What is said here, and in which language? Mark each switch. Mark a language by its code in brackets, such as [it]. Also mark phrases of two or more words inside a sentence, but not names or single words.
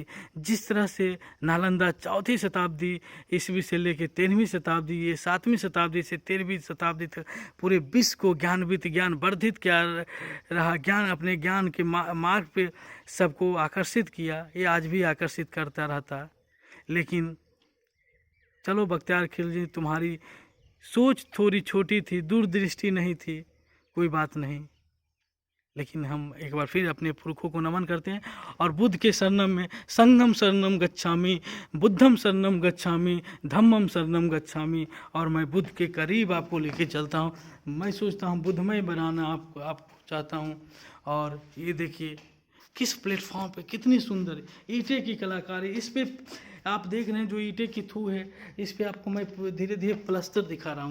[hi] जिस तरह से नालंदा 4वीं शताब्दी ईस्वी से लेकर 13वीं शताब्दी, ये 7वीं शताब्दी से 13वीं शताब्दी तक पूरे विश्व को ज्ञान वर्धित किया रहा, अपने ज्ञान के मार्ग पे सबको आकर्षित किया, ये आज भी आकर्षित करता रहता। लेकिन चलो बख्तियार खिलजी, तुम्हारी सोच थोड़ी छोटी थी, दूरदृष्टि नहीं थी, कोई बात नहीं, लेकिन हम एक बार फिर अपने पुरखों को नमन करते हैं। और बुद्ध के [pi] शरणम में संघम शरणम गच्छामि, बुद्धम शरणम गच्छामि, धम्मम शरणम गच्छामि। [hi] और मैं बुद्ध के करीब आपको लेके चलता हूँ। मैं सोचता हूँ बुद्धमय बनाना आपको चाहता हूँ। और ये देखिए किस प्लेटफॉर्म पे कितनी सुंदर ईंटे की कलाकारी, इस पे आप देख रहे हैं जो ईंटे की थू है, इस पे आपको मैं धीरे धीरे प्लस्तर दिखा रहा हूँ।